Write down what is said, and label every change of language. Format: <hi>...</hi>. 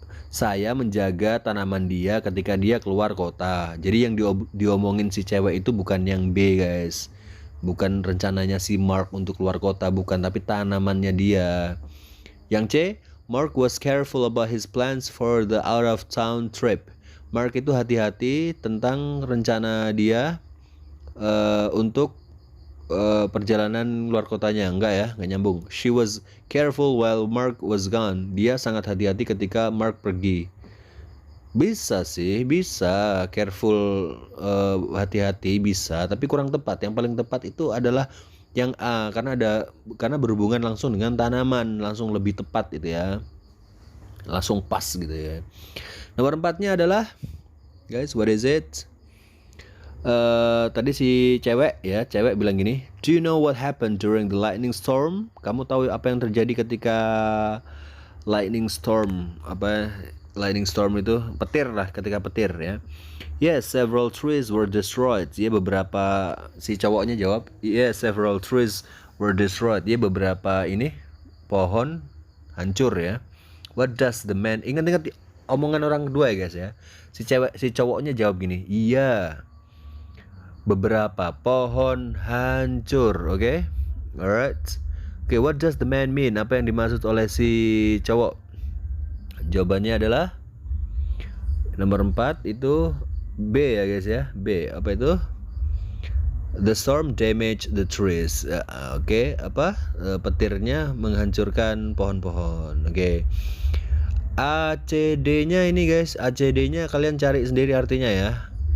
<id>Saya menjaga tanaman dia ketika dia keluar kota. Jadi yang diomongin si cewek itu bukan yang B guys. Bukan rencananya si Mark untuk keluar kota, bukan, tapi tanamannya dia. Yang C,</id> <en>Mark was careful about his plans for the out of town trip.</en> <id>Mark itu hati-hati tentang rencana dia untuk perjalanan luar kotanya. Enggak ya, enggak nyambung.</id> <en>She was careful while Mark was gone.</en> <id>Dia sangat hati-hati ketika Mark pergi. Bisa sih, bisa careful, hati-hati bisa, tapi kurang tepat. Yang paling tepat itu adalah Yang A karena berhubungan langsung dengan tanaman, langsung lebih tepat gitu ya. Langsung pas gitu ya. Nomor 4-nya adalah guys,</id> <en>what is it?</en> <id>Tadi si cewek bilang gini,</id> <en>do you know what happened during the lightning storm?</en> <id>Kamu tahu apa yang terjadi ketika lightning storm? Lightning storm itu petir lah, ketika petir ya.</id> <en>Yes, several trees were destroyed.</en> <id>Ya, si cowoknya jawab,</id> <en>yes, several trees were destroyed.</en> <id>Ya, beberapa pohon hancur ya.</id> <en>What does the man,</en> <id>ingat omongan orang kedua ya guys ya. Si cowoknya jawab gini, iya, beberapa pohon hancur. Oke? Alright.</id> <en>Oke, what does the man mean?</en> <id>Apa yang dimaksud oleh si cowok? Jawabannya adalah nomor 4 itu B ya guys ya. B, apa itu?</id> <en>The storm damaged the trees.</en> <id>Oke, petirnya menghancurkan pohon-pohon. Oke. ACD-nya ini guys, ACD-nya kalian cari sendiri artinya ya.</id>